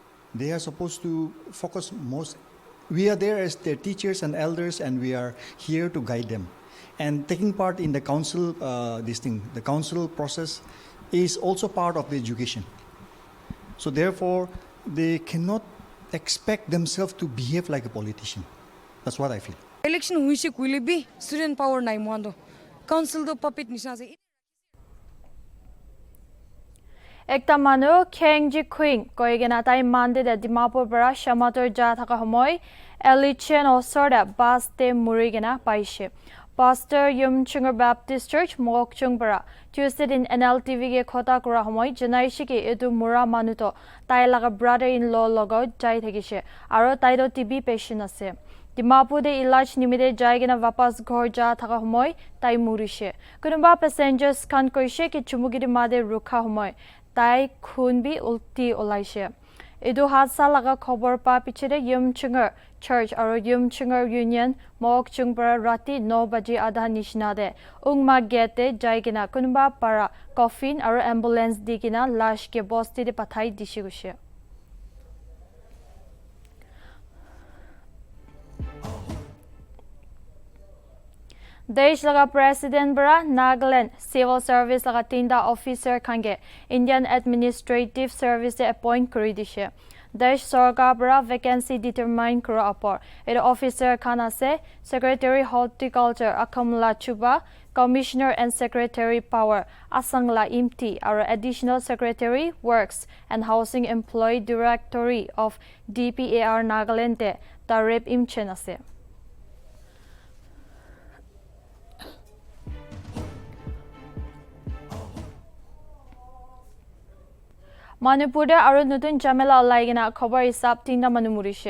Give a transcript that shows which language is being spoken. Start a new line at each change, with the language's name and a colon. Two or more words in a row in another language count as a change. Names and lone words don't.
English: They are supposed to focus most. We are there as their teachers and elders, and we are here to guide them. And taking part in the council, the council process is also part of the education. So therefore, they cannot expect themselves to behave like a politician. That's what I feel.
Naga Pidgin: Election huishe kuile bi
English: student power
Naga Pidgin: nai moando. Council do puppet nisha se. Ekta manu Kengji Queen koigena tai mande de Dimapur bara shamator ja thaka homoy Elichen osorda baste murigena paishe. Pastor Yumchungar Baptist Church Mokchung bara Tuesday in Nltv ge khota kora homoy janaishi ki edu mura manuto tai laga brother-in-law logo jai thakise aro tairo
English: TB patient
Naga Pidgin: ase. Dimapur de ilaj nimide jaigena vapas ghor ja thaka homoy tai murishe. Kunuba passengers kan koishe ki chumugiri made rukha homoy tai khun bi ulti olaishe. Edu hadsa laga khobor pa pichede Yumchungar Church aro Yumchungar Union Mokchung para rati 9 baji adha nishna de ungma gete jaigena kunba para coffin aro ambulance digina lash ke bosti de pathai dishigushe. Desh laga President bara Nagaland Civil Service laga tinda officer kange Indian Administrative Service de appoint kuri dishe. Desh Sarkar bara
English: vacancy determine
Naga Pidgin: kura apor. It officer kana se
English: Secretary Horticulture
Naga Pidgin: Akamla Chuba,
English: Commissioner and Secretary Power
Naga Pidgin: Asangla Imti,
English: our Additional Secretary Works and Housing Employee Directory of DPAR Nagaland de Tarep Imchenase.
Naga Pidgin: Manipur aru nutun jamela olaigena khobar hisab tinda manu murishe.